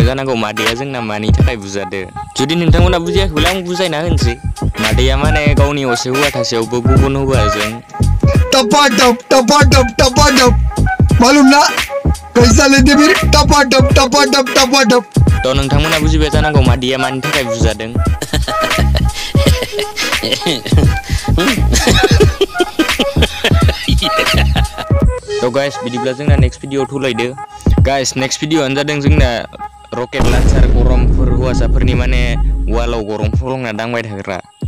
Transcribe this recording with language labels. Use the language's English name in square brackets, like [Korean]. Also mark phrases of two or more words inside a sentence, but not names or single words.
[Bodo] जानांगौ मादैया जोंना मानि थाखाय बुजादो जुदि नोंथांमोना बुजियाखैब्ला आं बुजायना होनोसै मादैया माने गावनि असे हौवा थासेयावबो गुबुन हौवाजों [Hindi] टपाटप मालूम ना कैसा लेते फिर टपाटप तो [Bodo] नोंथांमोना बुजिबाय जानांगौ मादैया मानि थाखाय बुजादों तो गाइस बिदिब्ला जोंना [English] next video [Bodo] थुलायदो गाइस [English] next video [Bodo] जादों जोंना [English] rocket launcher [Bodo] गरमफोर हौवासाफोरनि माने वालाव गरम फलंना दांबाय थाग्रा